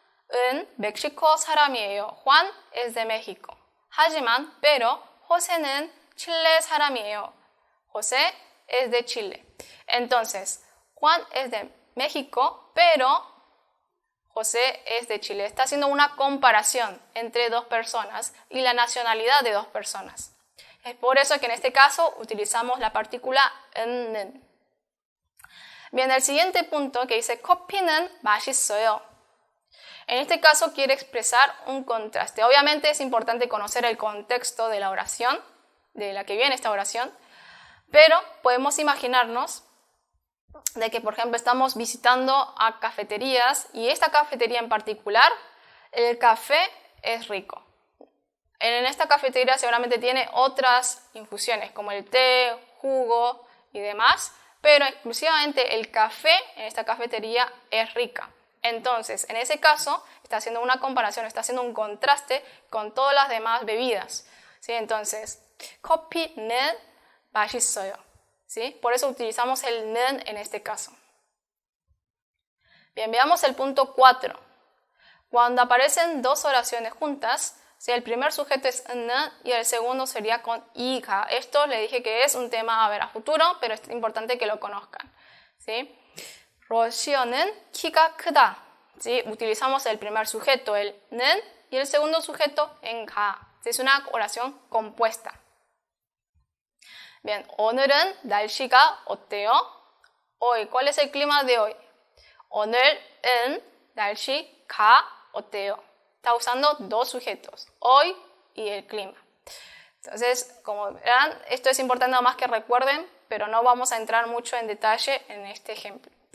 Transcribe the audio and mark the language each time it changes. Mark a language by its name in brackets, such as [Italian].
[Korean] Juan은 멕시코 사람이에요. [Spanish] Juan es de México. [Korean] 하지만, [Spanish] pero, [Korean] José는 칠레 사람이에요. [Spanish] José es de Chile. Entonces, Juan es de México, pero José es de Chile. Está haciendo una comparación entre dos personas y la nacionalidad de dos personas. Es por eso que en este caso utilizamos la partícula 는. Bien, el siguiente punto que dice [Korean] 커피는 맛있어요. [Spanish] En este caso quiere expresar un contraste. Obviamente es importante conocer el contexto de la oración, de la que viene esta oración, pero podemos imaginarnos de que, por ejemplo, estamos visitando a cafeterías y esta cafetería en particular, el café es rico. En esta cafetería seguramente tiene otras infusiones como el té, jugo y demás, pero exclusivamente el café en esta cafetería es rica. Entonces, en ese caso, está haciendo una comparación, está haciendo un contraste con todas las demás bebidas. ¿Sí? Entonces, [Korean] 커피는 맛있어요. [Spanish] ¿Sí? Por eso utilizamos el 는 en este caso. Bien, veamos el punto 4. Cuando aparecen dos oraciones juntas, ¿sí? El primer sujeto es 는 y el segundo sería con 이가. Esto le dije que es un tema a ver a futuro, pero es importante que lo conozcan. ¿Sí? [Korean] 러시아는 키가 크다. ¿Sí? [Spanish] Utilizamos el primer sujeto, el 는, y el segundo sujeto en 가. ¿Sí? Es una oración compuesta. Bien, [Korean] 오늘은 날씨가 어때요? [Spanish] Hoy, ¿cuál es el clima de hoy? [Korean] 오늘은 날씨가 어때요? [Spanish] Está usando dos sujetos, hoy y el clima. Entonces, como verán, esto es importante nada más que recuerden, pero no vamos a entrar mucho en detalle en este ejemplo.